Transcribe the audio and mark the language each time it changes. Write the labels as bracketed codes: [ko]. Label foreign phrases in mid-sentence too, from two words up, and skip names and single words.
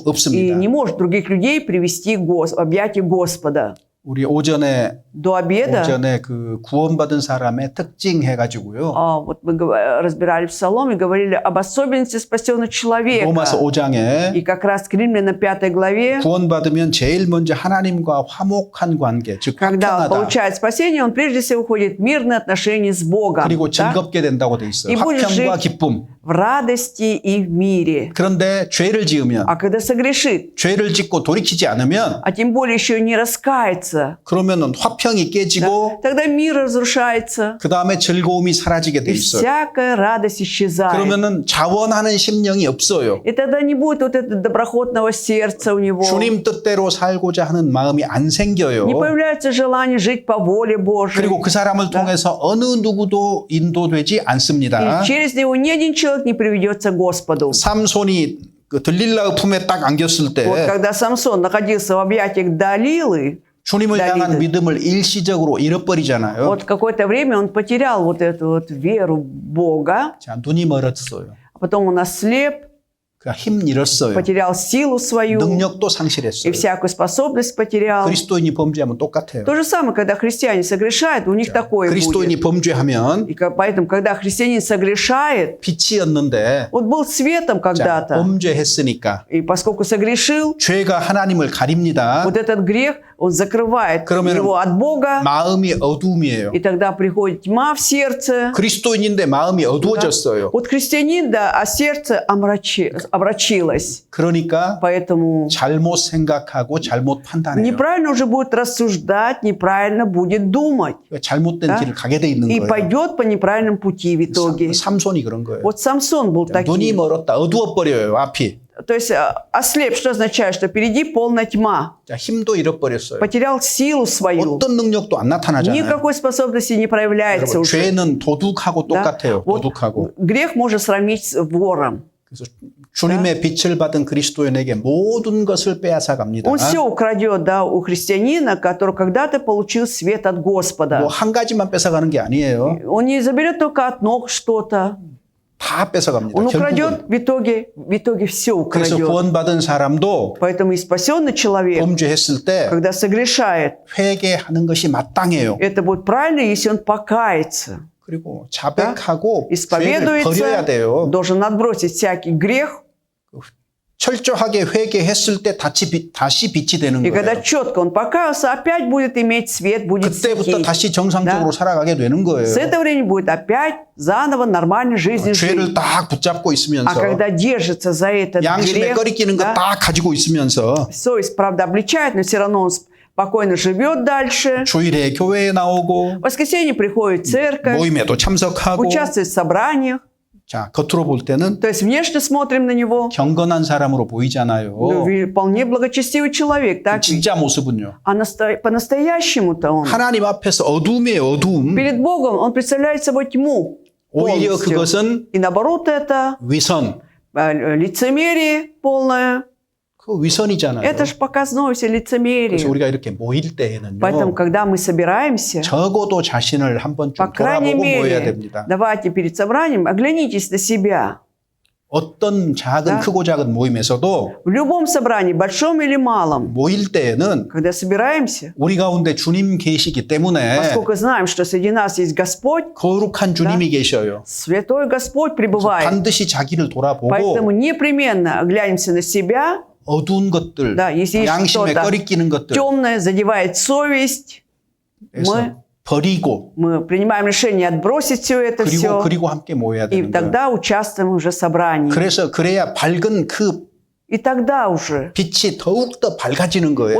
[ru] И [ko] 없습니다. [ru] не может других людей привести в объятия Господа. [ko] 우리 오전에 [ru] До обеда [ko] 그 구원받은 사람의 특징 해가지고요. [ru] вот мы разбирали в Псаломе, говорили об особенности спасенного человека. [ko] 로마서 5장에 [ru] И как раз к Римлянам 5 главе, [ko] 구원받으면 제일 먼저 하나님과 화목한 관계, 즉 [ru] когда он [ko] 화평하다. [ru] получает спасение, он прежде всего входит в мирные отношения с Богом, [ko] 그리고 [ru] да? [ko] 즐겁게 된다고 돼 있어요. 이 [ru] будешь [ko] 화평과 [ru] жить [ko] 기쁨. [ru] в радости и в мире. [ko] 그런데 죄를 지으면, [ru] А когда согрешит, [ko] 죄를 짓고 돌이키지 않으면 [ru] а тем более еще не раскается, [ko] 그러면은 화평이 깨지고 [ru] тогда мир разрушается, [ko] 그 다음에 즐거움이 사라지게 돼 [ru] и [ko] 있어요. [ru] всякая радость исчезает. [ko] 그러면은 자원하는 심령이 없어요. [ru] И тогда не будет вот этого доброхотного сердца у него. [ko] 주님 뜻대로 살고자 하는 마음이 안 생겨요. [ru] Не появляется желание жить по воле Божьей. [ko] 그리고 그 사람을 통해서 어느 누구도 인도되지 않습니다. [ru] И через него ни один человек не приведется к Господу. [ko] 삼손이 그 들릴라 품에 딱 안겼을 때 [ru] Вот когда Самсон находился в объятиях Далилы, [ko] 주님을 향한 다윗은. 믿음을 일시적으로 잃어버리잖아요. [ru] вот какое-то время он потерял вот эту вот веру в Бога, [ko] 자, 눈이 멀었어요. [ru] а потом он ослеп, [ko] 그러니까 힘 잃었어요. [ru] потерял силу свою [ko] 능력도 [ru] и [ko] 상실했어요. [ru] всякую способность потерял. [ko] 그리스도인이 범죄하면 똑같아요. [ru] То же самое, когда христиане согрешают, у них такое [ko] 그리스도인이 [ru] будет. [ko] 범죄하면 [ru] И поэтому, когда христианин согрешает, [ko] 빛이었는데 [ru] вот был светом [ko] 자, [ru] когда-то, [ko] 범죄했으니까 [ru] и поскольку согрешил, [ko] 죄가 하나님을 가립니다. [ru] вот этот грех, он закрывает [ko] 그러면 [ru] его от Бога, [ko] 마음이 어두움이에요. [ru] и тогда приходит тьма в сердце. [ko] 그리스도인인데 마음이 어두워졌어요. [ru] Вот христианин, да, а сердце омрачилось. [ko] 그러니까 [ru] Поэтому [ko] 잘못 생각하고 잘못 판단해요. [ru] неправильно уже будет рассуждать, неправильно будет думать. [ko] 잘못된 [ru] Да? [ko] 길을 가게 돼 있는 [ru] И [ko] 거예요. [ru] пойдет по неправильному пути в итоге. [ko] 삼손이 그런 거예요. [ru] Вот Самсон был [ko] 눈이 [ru] таким. [ko] 멀었다. 어두워 버려요. 앞이. [ru] То есть ослеп, что означает? Что впереди полная тьма. [ko] 자, 힘도 잃어버렸어요. [ru] Потерял силу свою. [ko] 어떤 능력도 안 나타나잖아요. [ru] Никакой способности не проявляется [ko] 여러분, [ru] уже. [ko] 죄는 도둑하고 [ru] Да? [ko] 똑같아요. [ru] Вот [ko] 도둑하고. [ru] грех можно сравнить с вором. [ko] 그래서 주님의 빛을 받은 그리스도인에게 모든 것을 빼앗아 갑니다. [ru] Он все украдет, да, у христианина, который когда-то получил свет от Господа. [ko] 뭐 한 가지만 뺏어가는 게 아니에요. [ru] Он не заберет только от ног что-то. [ko] 다 뺏어갑니다. [ru] Он [ko] 결국은. [ru] украдет, в итоге все [ko] 그래서 [ru] украдет. [ko] 구원받은 사람도 [ru] Поэтому и спасенный человек, [ko] 범죄했을 때 [ru] когда согрешает, [ko] 회개하는 것이 마땅해요. [ru] это будет правильно, если он покается. [ko] 그리고 자백하고 죄를 [ru] исповедуется, [ko] 버려야 돼요. [ru] должен отбросить всякий грех, [ko] 철저하게 회개했을 때 다시 빛이 되는 [ru] И когда [ko] 거예요. [ru] четко он покаялся, опять будет иметь свет, будет [ko] 그때부터 [ru] светить. [ko] 다시 정상적으로 살아가게 되는 거예요. [ru] С этого времени будет опять заново нормальной жизнью жить. [ko] 죄를 딱 붙잡고 [ru] А [ko] 있으면서 [ru] когда держится за этот [ko] 양심에 [ru] грех, [ko] 꺼리끼는 거 [ru] да, [ko] 딱 가지고 있으면서 [ru] совесть, правда, обличает, но все равно он спокойно живет дальше. [ko] 주일에 교회에 나오고 [ru] В воскресенье приходит в церковь, [ko] 모임에도 참석하고 [ru] участвует в собраниях. [ko] 자, 겉으로 볼 때는 [ru] То есть внешне смотрим на него, [ko] 경건한 사람으로 보이잖아요. [ru] ну, вполне благочестивый человек, так ведь? [ko] 진짜 모습은요. [ru] А по-настоящему-то он [ko] 하나님 앞에서 어둠이에요, 어둠. [ru] перед Богом он представляет собой тьму [ko] 오히려 [ru] полностью. [ko] 그것은 [ru] И наоборот это [ko] 위선. [ru] лицемерие полное. [ko] 그 위선이잖아요. [ru] Это же показное все [ko] 그래서 [ru] лицемерие. [ko] 우리가 이렇게 모일 때에는요. [ru] Поэтому, когда мы собираемся, [ko] 적어도 자신을 한번 좀 [ru] по крайней [ko] 돌아보고 모여야 [ru] мере, [ko] 됩니다. [ru] давайте перед собранием оглянитесь на себя. [ko] 어떤 작은 [ru] Да. [ko] 크고 작은 모임에서도 [ru] В любом собрании, большом или малом, [ko] 모일 때에는 [ru] когда собираемся, [ko] 우리 가운데 주님 계시기 때문에 [ru] поскольку знаем, что среди нас есть Господь, [ko] 거룩한 주님이 계셔요. [ru] Святой Господь пребывает. [ko] 반드시 자기를 돌아보고 [ru] Поэтому непременно оглянемся на себя. [ko] 어두운 것들, [ru] Да, если есть [ko] 양심에 [ru] что-то [ko] 꺼리끼는 것들 [ru] темное, задевает совесть, [ko] 에서 버리고 [ru] мы принимаем решение отбросить все это все, [ko] 그리고 함께 모여야 [ru] и [ko] 되는 거예요. [ru] тогда участвуем уже в собрании. [ko] 그래야 밝은 그 [ru] И тогда уже [ko] 빛이 더욱더 밝아지는 거예요.